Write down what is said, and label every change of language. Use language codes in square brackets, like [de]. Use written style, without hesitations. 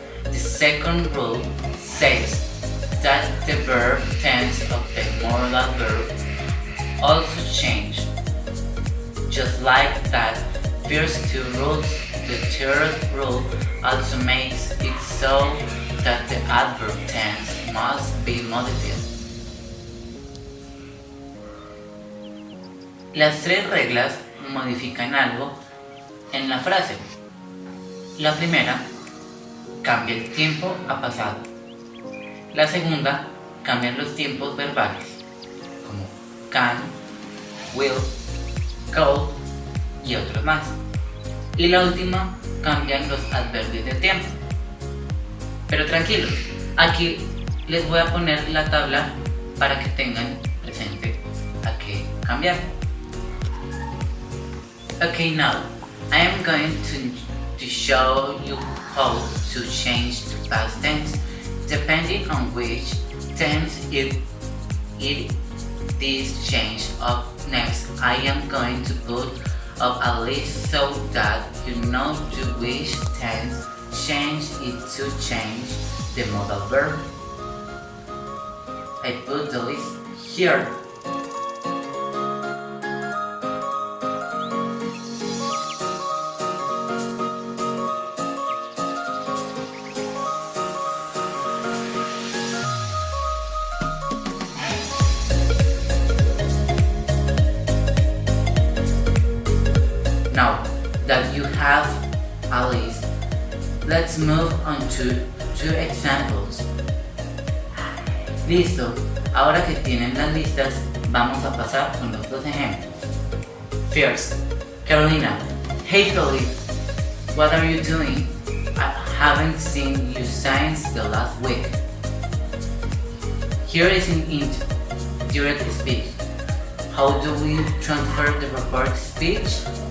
[en] The second rule says that the verb tense of the moral verb also change. Just like that first 2 rules, the third rule also makes it so that the adverb tense must be modified. [es] Las 3 reglas modifican algo en la frase. La primera, cambia el tiempo a pasado. La segunda, cambian los tiempos verbales, como can, will, go y otros más. Y la última, cambian los adverbios de tiempo. Pero tranquilos, aquí les voy a poner la tabla para que tengan presente a qué cambiar. [en] Okay, now I am going to show you how to change to past tense depending on which tense it is changed up. Next, I am going to put up a list so that you know to which tense change it to change the modal verb. I put the list here. Now that you have a list, let's move on to 2 examples. [es] Listo, ahora que tienen las listas, vamos a pasar con los 2 ejemplos. [en] First, Carolina. Hey Philip, what are you doing? I haven't seen you since the last week. Here is in direct speech. How do we transfer the reported speech?